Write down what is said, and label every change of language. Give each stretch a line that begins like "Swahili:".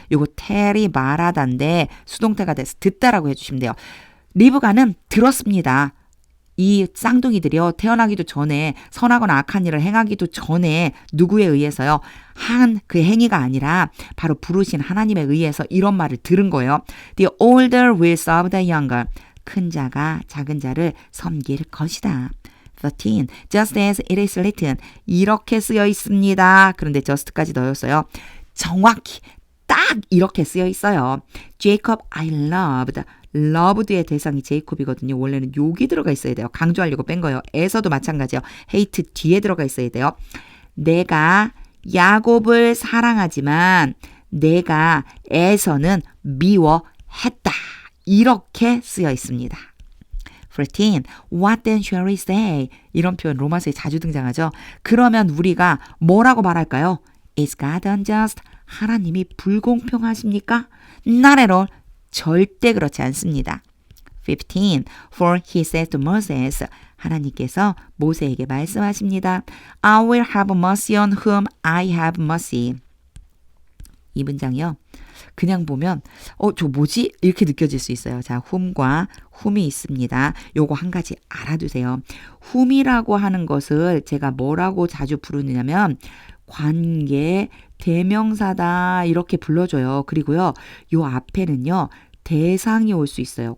Korean: 요거 tell이 말하다인데 수동태가 돼서 듣다라고 해주시면 돼요. 리브가는 들었습니다. 이 쌍둥이들이요. 태어나기도 전에 선하거나 악한 일을 행하기도 전에 누구에 의해서요. 한 그 행위가 아니라 바로 부르신 하나님에 의해서 이런 말을 들은 거예요.
English: The older will serve the younger.
Korean: 큰 자가 작은 자를 섬길 것이다.
English: 13. Just as it is written.
Korean: 이렇게 쓰여 있습니다. 그런데 just까지 넣었어요. 정확히 딱 이렇게 쓰여 있어요.
English: Jacob I loved.
Korean: loved의 대상이 제이콥이거든요. 원래는 여기 들어가 있어야 돼요. 강조하려고 뺀 거예요. 에서도 마찬가지요. hate 뒤에 들어가 있어야 돼요. 내가 야곱을 사랑하지만 내가 에서는 미워했다. 이렇게 쓰여 있습니다.
English: 14. What then shall we say?
Korean: 이런 표현 로마서에 자주 등장하죠. 그러면 우리가 뭐라고 말할까요?
English: Is God unjust?
Korean: 하나님이 불공평하십니까?
English: Not at all.
Korean: 절대 그렇지 않습니다.
English: 15. For he says to Moses
Korean: 하나님께서 모세에게 말씀하십니다.
English: I will have mercy on whom I have mercy.
Korean: 이 문장이요. 그냥 보면 저 뭐지? 이렇게 느껴질 수 있어요. 자, whom과 whom이 있습니다. 요거 한 가지 알아두세요. whom이라고 하는 것을 제가 뭐라고 자주 부르냐면 관계 대명사다 이렇게 불러줘요. 그리고요. 요 앞에는요. 대상이 올 수 있어요.